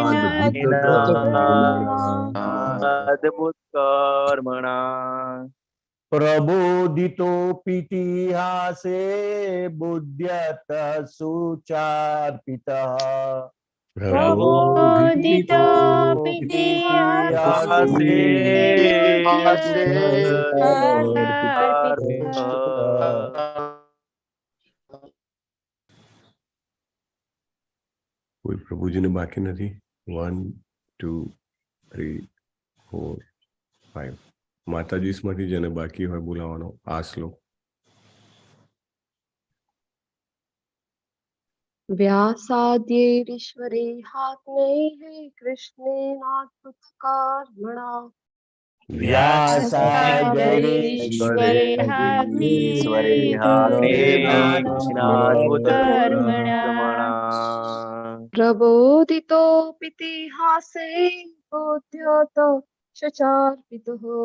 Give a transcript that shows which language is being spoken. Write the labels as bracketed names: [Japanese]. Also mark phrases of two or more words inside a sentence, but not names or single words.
[Sanskrit] अद्भुत कर्मणा. प्रबोधितोऽपीतिहासे बुध्यत सुचार्पितः प्रबोधितोऽपीतिहासे [Gujarati] કોઈ પ્રભુજીને બાકી નથી? 1 2 3 4 5 માતાજીમાંથી જેને બાકી હોય બોલાવાનો આ શ્લોક. [Sanskrit] व्यासाद्यैरीश्वरे हाग्नेः कृष्णेनाद्भुतकर्मणा प्रबोधितोऽपीतिहासे बोध्यत शुचार्पितः